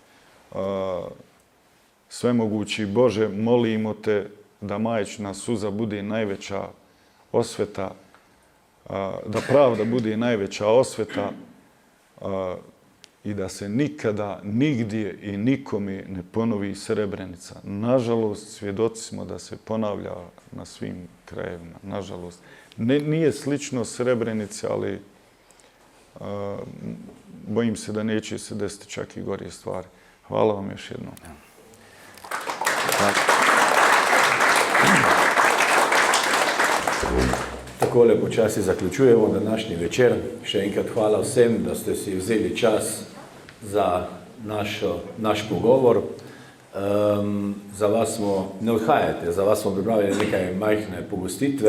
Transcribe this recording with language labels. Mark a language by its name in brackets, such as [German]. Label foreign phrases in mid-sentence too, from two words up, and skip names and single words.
[Bosnian] Svemogući Bože, molimo te da majčina suza bude najveća osveta, da pravda bude najveća osveta i da se nikada, nigdje i nikome ne ponovi Srebrenica. Nažalost, svjedoci smo da se ponavlja na svim krajevima. Nažalost. Nije slično Srebrenici, ali bojim se da neće se desiti čak i gorije stvari. Hvala vam još jednom. [Slovenian] Takole počasi zaključujemo današnji večer. Še enkrat hvala vsem, da ste si vzeli čas za naš pogovor. Za vas smo, ne odhajate, za vas smo pripravili nekaj majhne pogostitve.